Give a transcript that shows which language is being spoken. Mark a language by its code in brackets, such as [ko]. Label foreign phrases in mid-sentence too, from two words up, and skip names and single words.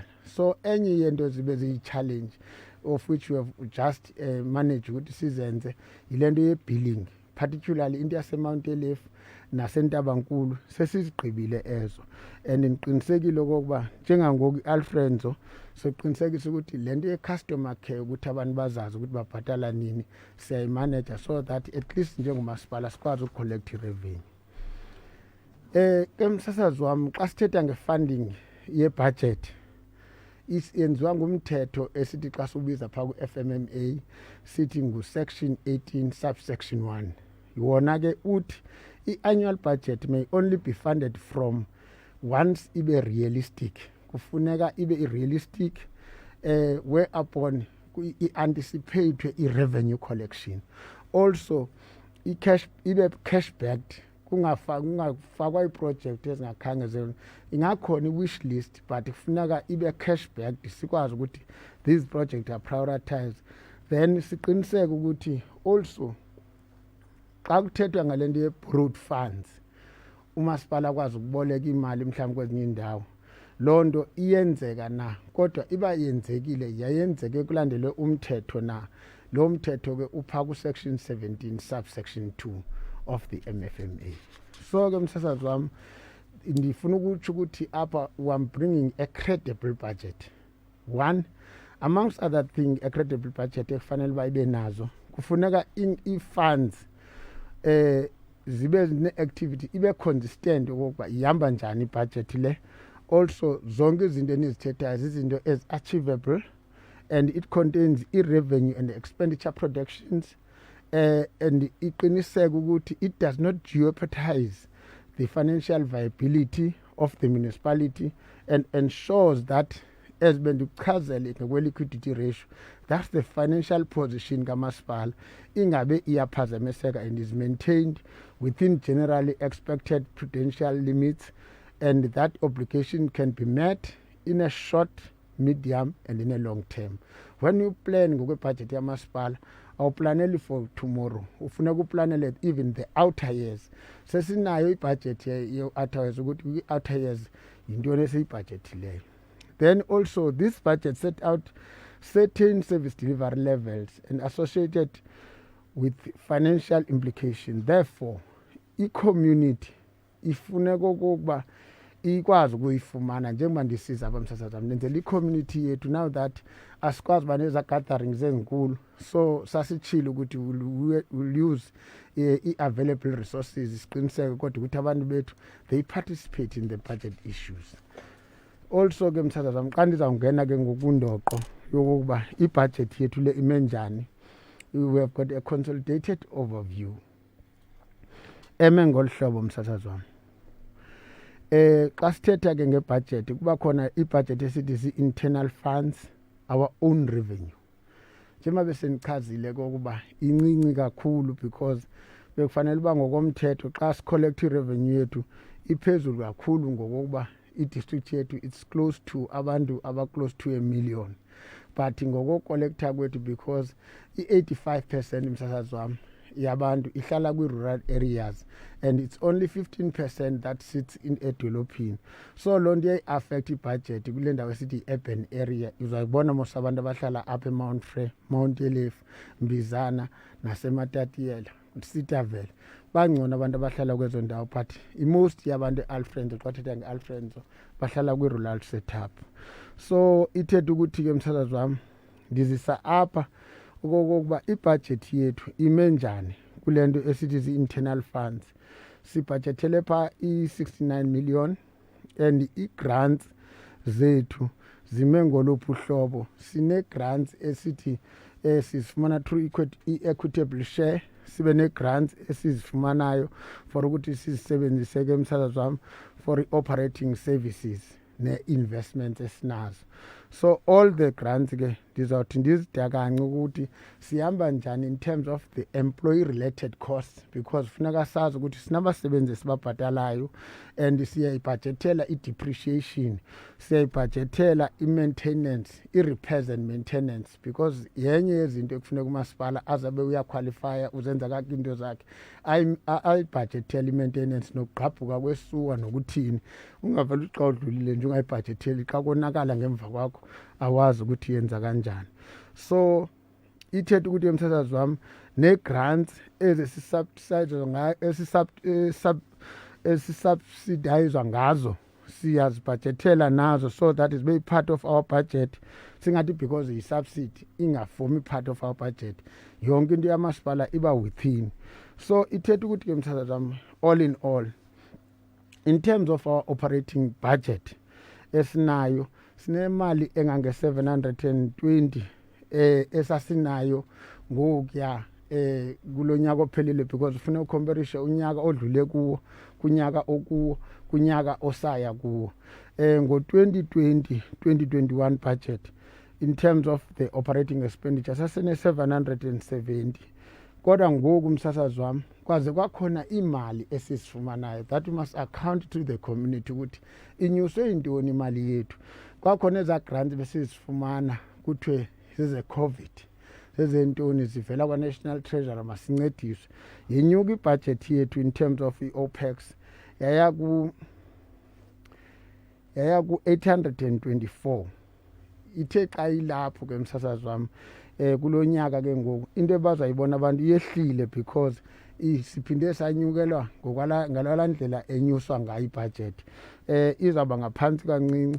[xh] So enye yento zibe ziyi-challenge [en] of which we have just managed [xh] ukuthi sizenze yilento ye-billing, [en] particularly into [xh] yasemount elif nasentabankulu sesizigqibile ezo, and ngiqinisekile okokuba njengangoku i-Alfredo soqinisekisa ukuthi lento ye- [en] customer care [xh] ukuthi abantu bazazi ukuthi babhatala nini siyayimanage [en] so that at least [xh] njengomasipala sikwazi ukucollect i-revenue. Emsasazi wami xa sithetha nge-funding ye-budget yenziwa ngumthetho esithi xa subiza phaa ku-FMMA sithi ngu-section 18 subsection 1. Yona ke uthi [en] i-annual budget may only be funded from once ibe realistic. [xh] Kufuneka ibe i-realistic whereupon i-anticipate i- [en] revenue collection. [xh] Also i-cash ibe [en] cash backed, [xh] kungafakwa i-project ezingakhange zenziwe. Ingakhona i- [en] wish list [xh] but kufuneka ibe [en] cash backed [xh] sikwazi ukuthi [en] these projects are prioritized. [xh] Then siqiniseke ukuthi also xa kuthethwa ngalento ye- [en] borrowed funds [xh] umasipala akwazi ukuboleka imali mhlawumbe kwezinye indawo, loo nto iyenzeka na, kodwa iba yenzekile yayenzeke kulandelwe umthetho na. Lo mthetho ke upha ku-section 17 subsection 2 [en] of the MFMA. [xh] So ke msasazi wami ndifuna ukutsho ukuthi apha [en] I'm bringing a credible budget. One, amongst other things, a credible budget [xh] ekufanele bayibe nazo kufuneka i-funds zibe ne-activity ibe consistent okokuba ihamba njani ibudget le. [en] Also [xh] zonke izinto enizithethayo zizinto [en] as-achievable, and it contains i-revenue and expenditure projections, and iqiniseka ukuthi it does not jeopardize the financial viability of the municipality, and ensures that [xh] as bendichazele ngokwe-liquidity [en] ratio, that's the financial position [xh] kamasipala ingabe iyaphazamiseka [en] and is maintained within generally expected prudential limits, and that obligation can be met in a short, medium and in a long term. When you plan [xh] ngokwe-budget yamasipala awuplaneli [en] for tomorrow, [xh] ufuna ukuplanele even the [en] outer years. [xh] Sesinayo ibudget ye- [en] outer years [xh] ukuthi i- [en] outer years [xh] yintoni esiyibudgetileyo. [en] Then also this budget set out certain service delivery levels and associated with financial implication. [xh] Therefore, i-community ifuneka okokuba ikwazi ukuyifumana njengoba ndisiza abamsasazam nenzela i-community yethu [en] now that [xh] asikwazi uba neza gatherings ezinkulu, so sasitshile ukuthi [en] we'll use [xh] i-available resources siqiniseke kodwa ukuthi abantu bethu [en] they participate in the budget issues. [xh] Also ke msasazam xa ndizawungena ke ngokundoqo yokuba ibudget yethu le ime njani, [en] we have got a consolidated overview [xh] eme ngolu hlobo msasazam. Xa sithetha ke ngebudget kuba khona ibudget esithi zi- [en] internal funds, our own revenue. [xh] Njengoba besenichazile kokuba incinci kakhulu because bekufanele uba ngokomthetho xa sicollect i-revenue yethu iphezulu kakhulu ngokokuba i-district yethu [en] it's close to [xh] abantu aba- [en] close to 1 million, [xh] but ngokokollector kwethu because i-85% msasazi wami yabantu ihlala kwi- [en] rural areas and it's only 15% that sits in [xh] edolophini, so loo nto iyayi-affect ibudget kule ndawo esithi i- [en] urban area. [xh] Uzayibona mos abantu abahlala apha eMount Frere, Mount Elif, Mbizana nasematatiyela, Sitavele bangcono abantu abahlala kwezo ndawo, but i-most yabantu e-Alfredo xa thetha nge-Alfredo bahlala kwi- [en] rural setup. [xh] So ithetha ukuthi ke msasazi wami ndizisa apha okokuba ibudget yethu ime njani kule nto esithi zi- [en] internal funds. [xh] Sibhajethele phaa i-69 million and i-grants zethu zime ngoluphi uhlobo. Sine-grants esithi sizifumana through i- [en] equitable share, [xh] sibe ne-grants esizifumanayo for ukuthi sizisebenzise ke msasazi wami for i- [en] operating services [xh] ne-investments esinazo. So [en] all the grants [xh] ke ndizawuthi ndizidakance ukuthi sihamba njani [en] in terms of the employee related costs, [xh] because funeka sazi ukuthi sinabasebenzi esibabhatalayo and siyayibhajethela i-depreciation, siyayibhajethela i-maintenance, i- [en] repairs and maintenance, [xh] because yenye yezinto ekufuneka umasipala azabe uyaqualifya uzenza kake into zakhe ayibhajethela i-maintenance nokugqabhuka kwesuwa nokuthini. Ungavele uxa udlulile nje ungayibhajetheli xa konakala ngemva kwakho awazi ukuthi yenza kanjani. So ithetha ukuthi emsasazi wami ne-grants esisubsidizwa ngazo siyazibhajethela nazo, [en] so that is very part of our budget. [xh] Singathi because yi-subsidy ingaformi [en] part of our budget, [xh] yonke into yamasipala iba within. So ithetha ukuthi ke msasazi wami [en] all in all in terms of our operating budget [xh] esinayo sinemali engange-720 esasinayo ngokuya kulonyaka ophelile, because ufuna ucomparison unyaka odlule kuwo kunyaka okuwo kunyaka osaya kuwo. Ngo-2020-2021 budget [en] in terms of the operating expenditure [xh] sasine-770, kodwa ngoku msasazi wami kwaze kwakhona imali esizifumanayo [en] that we must account to the community [xh] ukuthi inyuswe yintoni imali yethu. Kwakhona eza grants besizifumana kuthiwe zeze-COVID zezentoni zivela kwa-National Treasury masincediswe. Yenyuka ibudget yethu [en] in terms of [xh] i-OPEX yaya ku-824. Ithe xa ilapho ke msasazi wami kulo nyaka ke ngoku into ebazayibona abantu yehlile because isiphinde sanyukelwa ngalala ndlela enyuswa ngayo ibudget izaba ngaphansi kancinci.